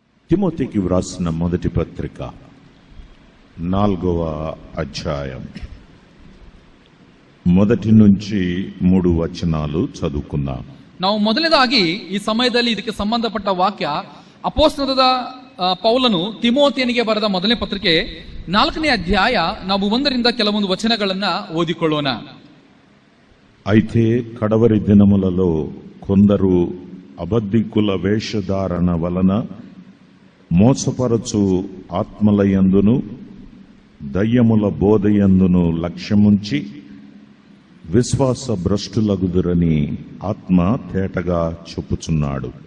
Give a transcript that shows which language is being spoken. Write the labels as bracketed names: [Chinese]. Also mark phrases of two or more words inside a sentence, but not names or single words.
[Telugu] తిమోతికి వ్రాసిన మొదటి పత్రిక 4వ అధ్యాయం 1 నుంచి 3 వచనాలు చదువుకుందాం. [Kannada] ನಾವು ಮೊದಲನೇದಾಗಿ ಈ ಸಮಯದಲ್ಲಿ ಇದಕ್ಕೆ ಸಂಬಂಧಪಟ್ಟ ವಾಕ್ಯ ಅಪೊಸ್ತಲದ ಪೌಲನು ತಿಮೋತಿಯನಿಗೆ ಬರೆದ ಮೊದಲನೇ ಪತ್ರಿಕೆ 4ನೇ ಅಧ್ಯಾಯ ನಾವು 1ರಿಂದ ಕೆಲವೊಂದು ವಚನಗಳನ್ನ ಓದಿಕೊಳ್ಳೋಣ. [Telugu] అయితే కడవరి దినములలో కొందరు అబద్ధికుల వేషధారణ వలన మోసపరచు ఆత్మలయందును దయ్యముల బోధయందును లక్ష్యముంచి విశ్వాస భ్రష్టులగుదురని ఆత్మ తేటగా చెప్పుచున్నాడు.